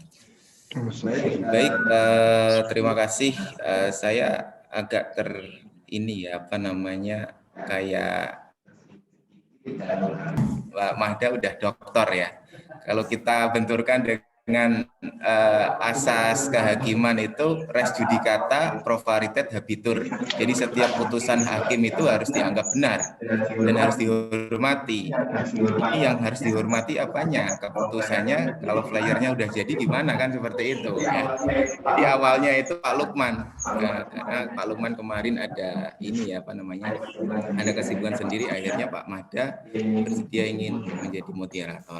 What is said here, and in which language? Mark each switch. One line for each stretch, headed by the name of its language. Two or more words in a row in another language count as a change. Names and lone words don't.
Indonesian: Baik, terima kasih. Saya agak kayak Mbak Mahda udah doktor ya. Kalau kita benturkan dengan asas kehakiman itu
Latin: res judicata pro veritate habitur.
Indonesian: Jadi setiap putusan hakim itu harus dianggap benar dan harus dihormati. Ini yang harus dihormati apanya? Keputusannya. Kalau flyernya udah jadi gimana kan, seperti itu ya. Jadi awalnya itu Pak Lukman. Karena Pak Lukman kemarin ada ada kesibukan sendiri, akhirnya Pak Mahda bersedia ingin menjadi moderator.